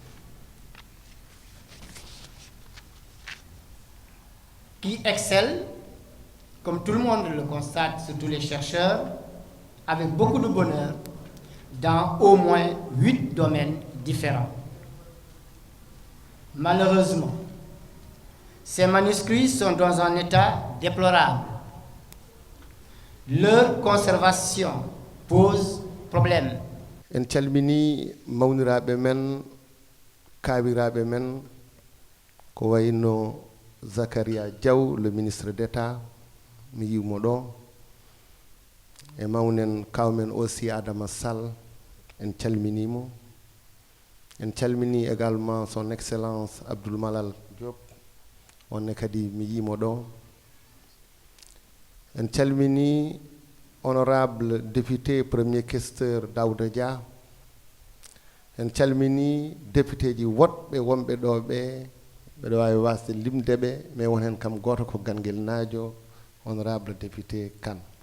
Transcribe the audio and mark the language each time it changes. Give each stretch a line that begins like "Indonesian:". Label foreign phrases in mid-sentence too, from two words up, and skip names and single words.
French: Qui excelle, comme tout le monde le constate, surtout les chercheurs, avec beaucoup de bonheur, dans au moins 8 domaines différents. Malheureusement, ces manuscrits sont dans un état déplorable. Leur conservation pose problème.
Fula: En calmini mawniraɓe men kawiraɓe men ko wayno Zakaria Diaw
French: le ministre d'État
Fula: mi yiwmo ɗo e mawnen kawmen aussi Adama Sall en calminimo en calmini
French: également son excellence
Fula: Abdoul Malal Diop onne kadi mi yimo ɗo en calmini
French: honorable député premier questeur
Fula: Daouda Dia en calmini député ji woɗɓe wonɓe ɗo ɓe ɓeɗo wawi wasde limdeɓe mais won hen kam goto ko Ganguel Nadio
French: honorable député
Fula: Kane